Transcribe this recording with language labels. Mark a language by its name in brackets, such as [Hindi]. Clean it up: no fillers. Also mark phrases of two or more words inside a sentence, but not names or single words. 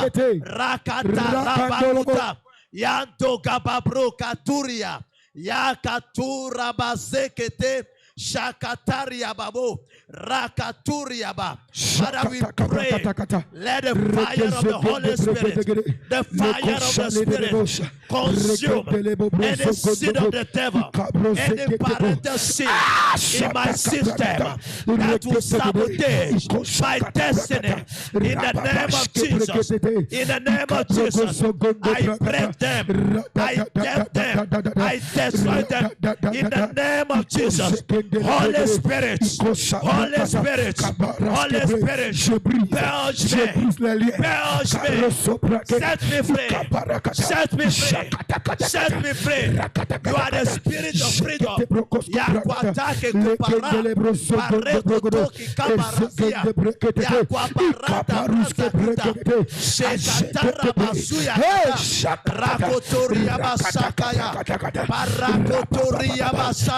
[English] rakata rabakuta yanto gababro katuria yakatura basekete shakataria babo rakaturia ba. Father, we pray, let the fire of the Holy Spirit, the fire of the Spirit consume any seed of the devil, any parental sin in my system that will sabotage my destiny. In the name of Jesus, in the name of Jesus, I break them, I death them, I destroy them. In the name of Jesus, Holy Spirit, Holy Spirit, Holy Spirit, purge me, set me free, set me free, set me free. You are the spirit of freedom. Yakwatake kupara, parekoto kikabarazia, yakwaparata rasakuta, shekatara basuya kata, rakotoria basakaya, parakotoria basa,